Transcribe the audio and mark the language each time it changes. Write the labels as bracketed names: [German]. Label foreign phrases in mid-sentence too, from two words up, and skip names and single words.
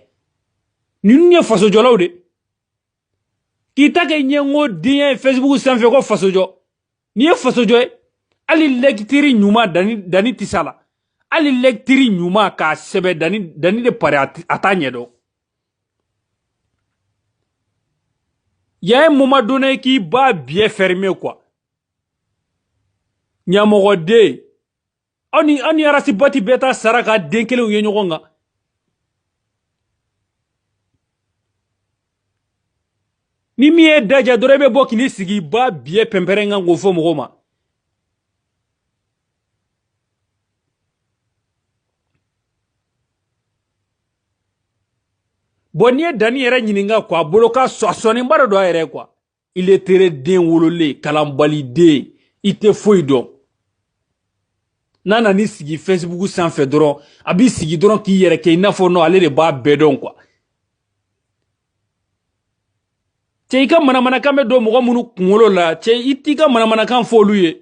[Bambara] Ninnu ye fasojɔlaw de. K'i ta kɛ ɲɛngo den ye Facebook sanfɛ ko fasojɔ. N'i ye fasojɔ ye, hali lecture ɲuman Dani tɛ s'a la. Hali lecture ɲuman k'a sɛbɛ Dani de pari a t'a ɲɛdɔn. [French] Il y a un moment donné qui va bien fermer quoi. [Bambara] Ɲamɔgɔden, ani arasibati bɛ taa sara ka den kelenw ye ɲɔgɔn kan. Ni min ye daja dɔrɔn i bɛ bɔ k'i sigi ba biɛ pɛnpɛrɛn kan k'o fɔ mɔgɔw ma. Bon n'i ye Dani yɛrɛ ɲininka quoi, a bolo ka sɔnniba dɔ a yɛrɛ quoi. [French] Il est très [Bambara] den wololen, kalanbaliden, i tɛ foyi dɔn. N'a nana sigi Facebook sanfɛ dɔrɔn, a b'i sigi dɔrɔn k'i yɛrɛ kɛ i n'a fɔ non ale de b'a bɛɛ dɔn quoi. Cɛ i ka manamanakan bɛ don mɔgɔ minnu kunkolo la, cɛ i t'i ka manamanakan fɔ olu ye.